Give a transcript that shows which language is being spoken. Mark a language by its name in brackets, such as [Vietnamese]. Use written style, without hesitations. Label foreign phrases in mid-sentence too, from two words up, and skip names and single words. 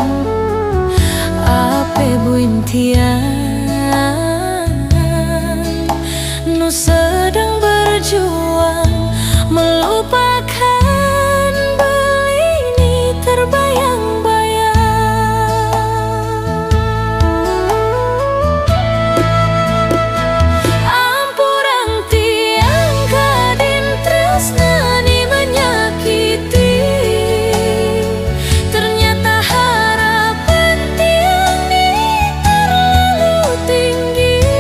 [Balinese] ape buin tiang nu [Indonesian] sedang berjuang melupakan belini terbayang-bayang. [Balinese] Ampurang tiang kadin tresnani [Indonesian] menyakiti, ternyata harapan [Balinese] tiang ni [Indonesian] terlalu tinggi.